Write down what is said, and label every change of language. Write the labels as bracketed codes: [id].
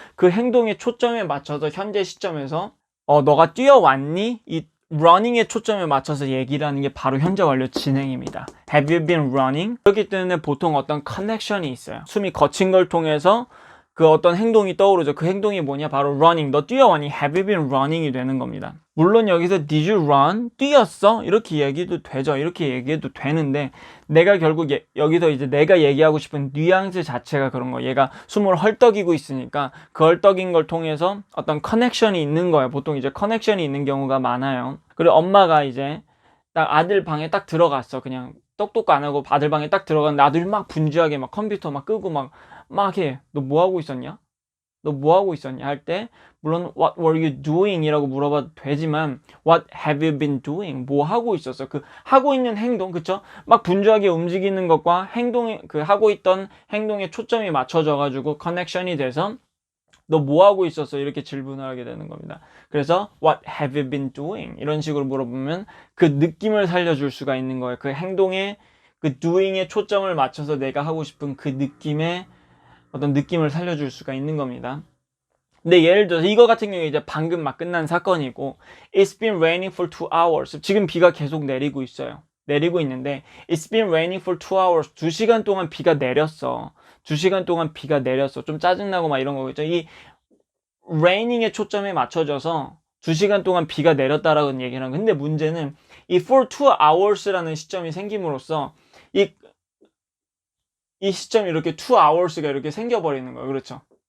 [ko] 그 행동의 초점에 맞춰서 현재 시점에서 너가 뛰어왔니? 이 running의 초점에 맞춰서 얘기를 하는 게 바로 현재 완료 진행입니다. [en] Have you been running? [ko] 그렇기 때문에 보통 어떤 커넥션이 있어요. 숨이 거친 걸 통해서 그 어떤 행동이 떠오르죠. 그 행동이 뭐냐? 바로 running. 너 뛰어왔니? [en] Have you been running [ko] 이 되는 겁니다. 물론 여기서 [en] did you run? [ko] 뛰었어? 이렇게 얘기도 되죠. 이렇게 얘기해도 되는데 내가 결국 여기서 이제 내가 얘기하고 싶은 뉘앙스 자체가 그런 거예요. 얘가 숨을 헐떡이고 있으니까 그 헐떡인 걸 통해서 어떤 커넥션이 있는 거예요. 보통 이제 커넥션이 있는 경우가 많아요. 그리고 엄마가 이제 딱 아들 방에 딱 들어갔어. 그냥 똑똑 안 하고 아들 방에 딱 들어갔는데 아들이 막 분주하게 막 컴퓨터 막 끄고 막 해. 너 뭐 하고 있었냐? 너 뭐 하고 있었냐? 할 때 물론 [en] what were you doing? [ko] 이라고 물어봐도 되지만 [en] what have you been doing? [ko] 뭐 하고 있었어? 그 하고 있는 행동, 그쵸? 막 분주하게 움직이는 것과 그 하고 있던 행동에 초점이 맞춰져 가지고 커넥션이 돼서 너 뭐 하고 있었어? 이렇게 질문을 하게 되는 겁니다. 그래서 [en] what have you been doing? [ko] 이런 식으로 물어보면 그 느낌을 살려줄 수가 있는 거예요. 그 행동에 그 doing에 초점을 맞춰서 내가 하고 싶은 그 느낌의 어떤 느낌을 살려줄 수가 있는 겁니다. 근데 예를 들어서 이거 같은 경우에 이제 방금 막 끝난 사건이고 [en] It's been raining for 2 hours. [ko] 지금 비가 계속 내리고 있어요. 내리고 있는데 [en] It's been raining for 2 hours. [ko] 2시간 동안 비가 내렸어. 2시간 동안 비가 내렸어. 좀 짜증나고 막 이런 거겠죠. 이 raining의 초점에 맞춰져서 2시간 동안 비가 내렸다라는 얘기를 하는 근데 문제는 이 for 2 hours라는 시점이 생김으로써 이 시점이 이렇게 2 hours가 이렇게 생겨버리는 거예요. 그렇죠?